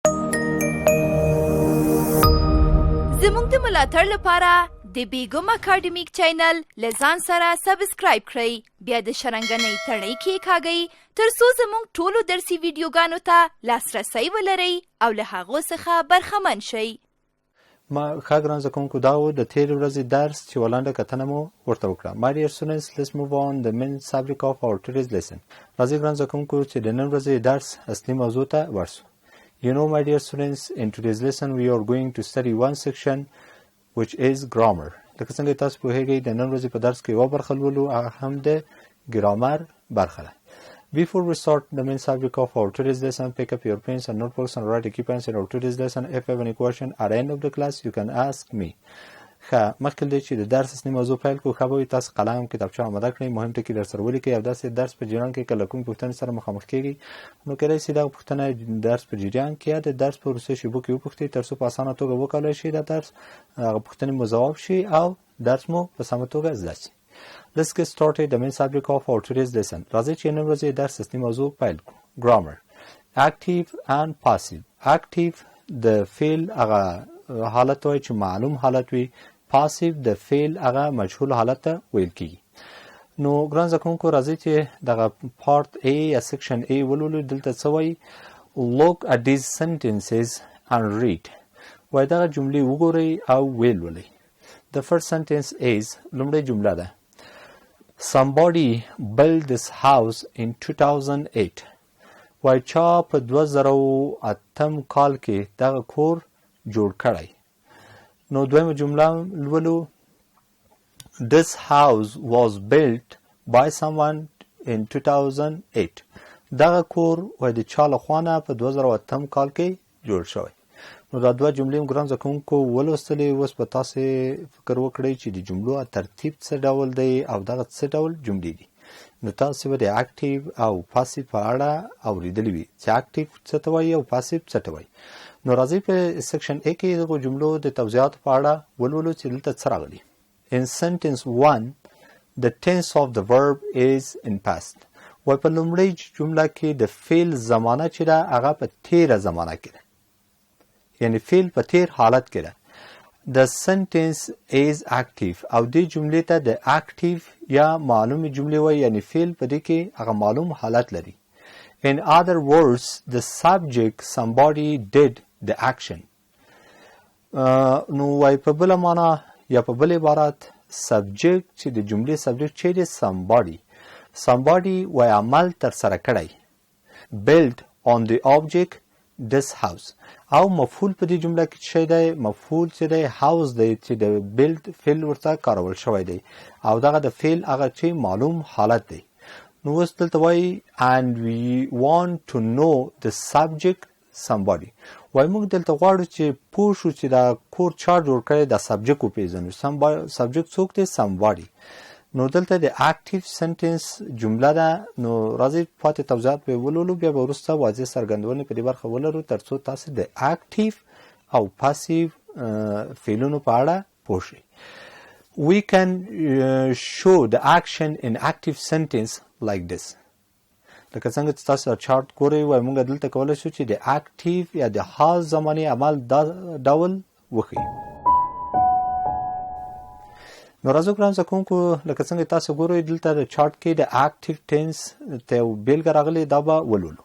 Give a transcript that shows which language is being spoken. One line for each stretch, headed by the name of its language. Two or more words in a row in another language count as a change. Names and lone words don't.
Pashto: زموږ د ملاتړ لپاره د بیګم اکاډمیک چینل له ځان سره سبسکرایب کړئ، بیا د شرنګنۍ تڼۍ کېکاږئ تر څو زموږ ټولو درسي ویډیوګانو ته لاسرسی ولرئ او له هغو څخه برخمن شئ. ما ښه ګران زده کوونکو دا و د تېرې ورځې درس چې یوه لنډه کتنه مو ورته وکړه.
English: My dear students, let's move on the main subject of our today's lesson.
Pashto: راځئ ګران زده کوونکو چې د نن ورځې درس اصلي موضوع ته ورسو.
English: My dear students, in today's lesson we are going to study one section which is grammar.
Pashto: لکه څنګه تاسو پوهیږئ د نن ورځې په درس کې یوه برخه لولو هغه هم د ګرامر برخه ده.
English: Before we start the main subject of our today's lesson, pick up your pens and notebooks and write a key points in our today's lesson. If you have any question at the end of the class, you can ask me.
Pashto: مخکې دی چې د درس اصلي موضوع پیل کړو ښه به وي تاسو قلم کتابچه اماده کړئ مهم ټکي در سره ولیکئ او داسې درس په جریان کې که له کومې پوښتنې سره مخامخ کیږئ نو کیدای شي دغه پوښتنه درس په جریان کې یا د درس په وروستیو شیبو کې وپوښتئ تر څو په اسانه توګه وکولی شي دا درس هغه پوښتنې مو ځواب شي او درس مو په سمه توګه زده شي.
English: Let's get started the main subject of our today's lesson.
Pashto: راځئ چې نن ورځې درس اصلي موضوع پیل کړو.
English: Grammar. Active and passive.
Pashto: Active د فعل هغه حالت وایي چې معلوم حالت وي. پاسیو د فعل هغه مجهول حالت ته ویل کیږي. نو ګران زده کوونکو راځئ چې دغه پارت A یا سیکشن A ولولو. دلته څه وایي؟
English: Look at these sentences and read.
Pashto: وایي دغه جملې وګورئ او ویې لولئ.
English: The first sentence is
Pashto: لومړۍ جمله ده
English: Somebody built this house in 2008.
Pashto: وایي چا په 2008 کال کې دغه کور جوړ کړی. نو دویمه جمله لولو
English: This house was built by someone in 2008.
Pashto: دغه کور وایي د چا لخوا نه په 2008 کال کې جوړ شوی. نو دا دوه جملې هم ګران زده کوونکو ولوستلې. اوس به تاسې فکر وکړئ چې د جملو ترتیب څه ډول دی او دغه څه ډول جملې دي. نو تاسې به د اکټیو او پاسیو په اړه اورېدلي وي چې اکټیو څه ته وایي او پاسیو څه ته وایي. نو راځئ په سیکشن A کې دغو جملو د توضیحاتو په اړه ولولو چې دلته څه راغلي.
English: In sentence 1, the tense of the verb is in past.
Pashto: وایي په لومړۍ جمله کې د فعل زمانه چې ده هغه په تېره زمانه کې ده. یعنې فعل په تېر حالت کې ده.
English: The sentence is active
Pashto: او دې جملې ته د active یا معلومې جملې وایي یعنې فعل په دې کې هغه معلوم حالت لري.
English: In other words, the subject somebody did the action.
Pashto: نو وایي په بله معنا یا په بل عبارت سبجیکټ چې د جملې سبجیکټ چې دی somebody وایي عمل ترسره کړی.
English: build on the object this house
Pashto: او مفعول په دې جمله کې څه دی؟ مفعول چې دی house دی چې د build فعل ورته کارول شوی دی او دغه د فعل هغه چې معلوم حالت دی. نو اوس دلته وایي
English: and we want to know the subject somebody.
Pashto: وایي موږ دلته غواړو چې پوه شو چې دا کور چا جوړ کړی دا سبجیکټ وپېژنو. سبجیکټ څوک دی؟ somebody. نو دلته د
English: active sentence
Pashto: جمله ده. نو راځئ پاتې توضیحات به ولولو بیا به وروسته واضح څرګندونې په دې برخه ولرو تر څو تاسو د اکټیو او پاسیو فعلونو په اړه پوه شئ.
English: We can show the action in active sentence like this.
Pashto: لکه څنګه چې تاسو چارت ګورئ وای موږ دلته کولی شو چې د اکټیو یا د حال زمانې عمل دا ډول وښیو. نو راځو ګران زده کوونکو لکه څنګه تاسو ګورئ دلته د چارت کې د اکټیو ټینس ته یو بیلګه راغلې دا به ولولو.